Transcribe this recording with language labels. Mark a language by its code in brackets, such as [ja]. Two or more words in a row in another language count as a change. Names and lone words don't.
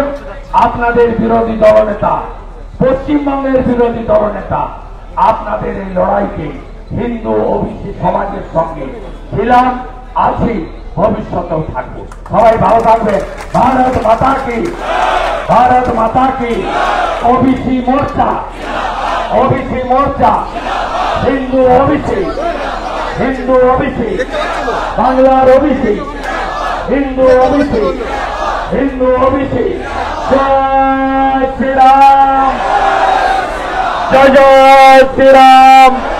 [bn] আপনাদের বিরোধী দলনেতা, পশ্চিমবঙ্গের বিরোধী দলনেতা, আপনাদের এই লড়াইকে হিন্দু ওবিসি সমাজের সঙ্গে ছিলাম, আছি, ভবিষ্যতেও থাকবো। সবাই ভালো থাকবেন। [hi] भारत माता की। भारत माता की ओबीसी मोर्चा हिंदू ओबीसी बांग्लार ओबीसी हिंदू ओबीसी जय श्री राम जय श्री राम।